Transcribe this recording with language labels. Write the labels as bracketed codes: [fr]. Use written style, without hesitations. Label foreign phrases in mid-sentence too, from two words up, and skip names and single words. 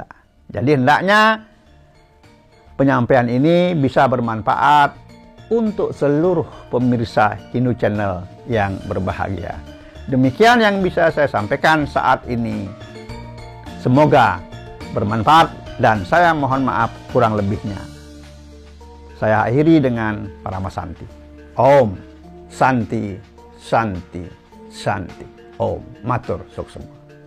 [id] Jadi hendaknya penyampaian ini bisa bermanfaat untuk seluruh pemirsa Hindu Channel yang berbahagia. Demikian yang bisa saya sampaikan saat ini. Semoga bermanfaat dan saya mohon maaf kurang lebihnya. Saya akhiri dengan Parama Santi. [sa] Om Santi, Santi, Santi. [ban] Om Matur Suksema.